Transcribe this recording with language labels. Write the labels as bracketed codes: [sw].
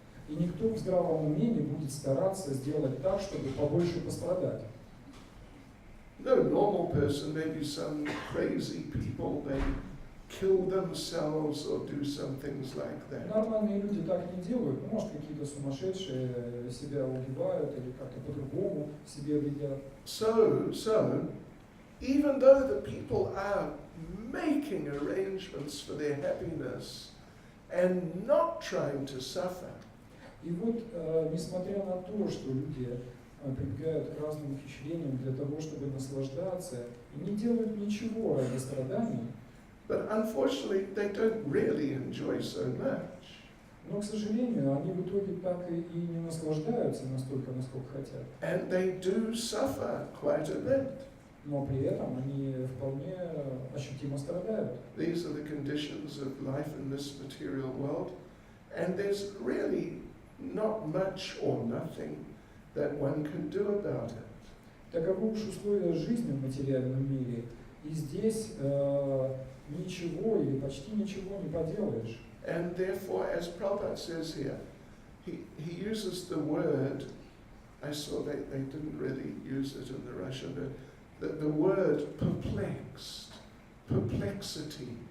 [ru] И никто в здравом уме не будет стараться сделать так, чтобы побольше пострадать. [en] No normal person, maybe some crazy people, they kill themselves or do some things like that. [ru] Нормальные люди так не делают. Может, какие-то сумасшедшие себя убивают или как-то по-другому себе вредят. [en] So, even though the people are making arrangements for their happiness and not trying to suffer, [ru] И вот, несмотря на то, что люди прибегают к разным ухищрениям для того, чтобы наслаждаться, и не делают ничего ради страданий, [en] but unfortunately they don't really enjoy so much. [ru] но, к сожалению, они в итоге так и не наслаждаются настолько, насколько хотят. [en] And they do suffer quite a bit. [ru] Но при этом они вполне ощутимо страдают. [en] These are the conditions of life in this material world, and there's really not much or nothing that one can do about it. [ru] Таковы уж условия жизни в материальном мире, и здесь ничего или почти ничего не поделаешь. [en] And therefore, as Prabhupada says here, he uses the word, I saw they didn't really use it in the Russian, but the word perplexed, perplexities.